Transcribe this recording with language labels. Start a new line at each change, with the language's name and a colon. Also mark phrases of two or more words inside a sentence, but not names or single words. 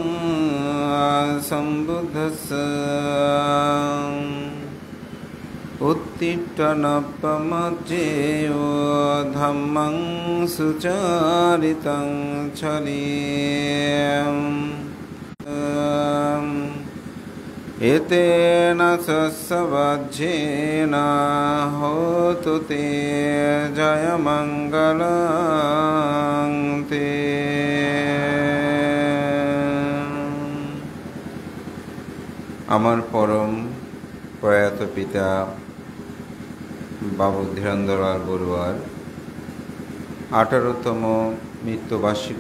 Pali: सम्बुद्धस्स उत्तिष्ठ नपमज्जेयो धम्मं सुचारितं चलेयम् एतेन सस्सवज्जेन होतु ते जयमङ्गलं ते।
Bangla: আমার পরম প্রয়াত পিতা বাবু ধীরেন্দ্রলাল বড়ুয়ার 18তম মৃত্যুবার্ষিকী